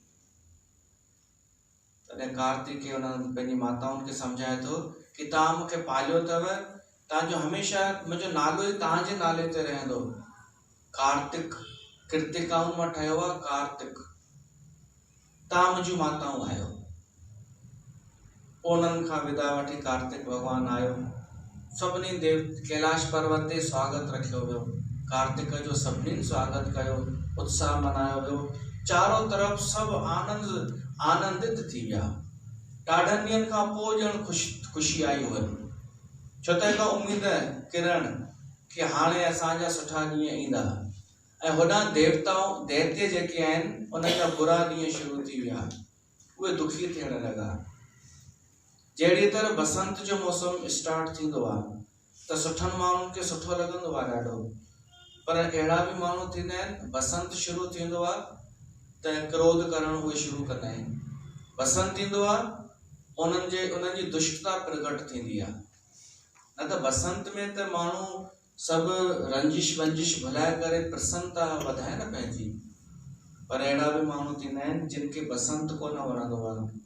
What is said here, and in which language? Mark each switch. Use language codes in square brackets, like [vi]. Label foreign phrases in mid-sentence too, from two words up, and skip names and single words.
[sd] तॾहिं कार्तिकेय उन्हनि पंहिंजी माताउनि खे सम्झाए थो कि तव्हां मूंखे पालियो अथव, तव्हांजो हमेशह मुंहिंजो नालो ई तव्हांजे नाले ते रहंदो। कार्तिक कृतिकाउनि मां ठहियो आहे कार्तिक, तव्हां मुंहिंजूं माताऊं आहियो। पोइ उन्हनि खां विदा वठी कार्तिक भगवान आयो। सभिनी देव कैलाश पर्वत ते स्वागत रखियो वियो। कार्तिक जो सभिनी स्वागत कयो, उत्साह मनायो वियो। चारों तरफ सभु आनंदित थी विया। ॾाढनि ॾींहंनि खां पोइ ॼण ख़ुशी आई हुअनि, छो त हिकु उमेद किरण कि हाणे असांजा सुठा ॾींहं ईंदा। ऐं होॾां दैत्य जेके आहिनि उन्हनि जा बुरा ॾींहं शुरू थी विया, उहे दुखी थियण लॻा। जहिड़ी तरह बसंत जो मौसम स्टार्ट थींदो आहे त सुठनि माण्हुनि खे सुठो लॻंदो आहे ॾाढो, पर अहिड़ा बि माण्हू थींदा आहिनि बसंत शुरू थींदो आहे त क्रोध करणु उहे शुरू कंदा आहिनि। बसंत ईंदो आहे उन्हनि जी दुष्टता प्रकट थींदी आहे। न त बसंत में त माण्हू सभु रंजिश वंजिश भुलाए करे प्रसन्नता वधाए न पंहिंजी, पर अहिड़ा बि माण्हू थींदा आहिनि जिन खे बसंत कोन वणंदो आहे।